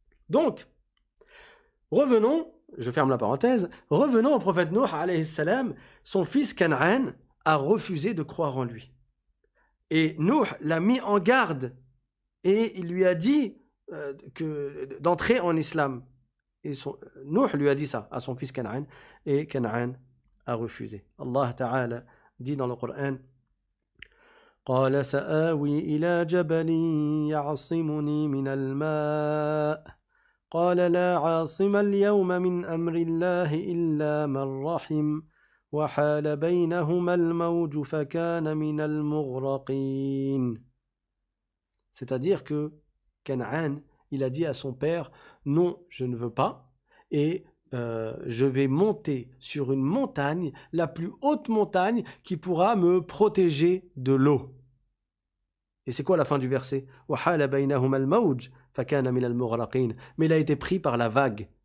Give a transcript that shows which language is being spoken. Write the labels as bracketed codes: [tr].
[fr] Donc, revenons, je ferme la parenthèse, revenons au prophète Nuh, alayhi salam, son fils Canaan a refusé de croire en lui. Et Nuh l'a mis en garde et il lui a dit d'entrer en islam. Et Nuh lui a dit ça à son fils Canaan et Canaan a refusé. Allah Ta'ala dit dans le Coran [ar] قال سآوي إلى جبل يعصمني من الماء قال لا عاصم اليوم من أمر الله إلا من رحم وحال بينهما الموج فكان من المغرقين. [fr] C'est-à-dire que Canaan, il a dit à son père, non, je ne veux pas, et je vais monter sur une montagne, la plus haute montagne qui pourra me protéger de l'eau. Et c'est quoi la fin du verset? Mais il a été pris par la vague.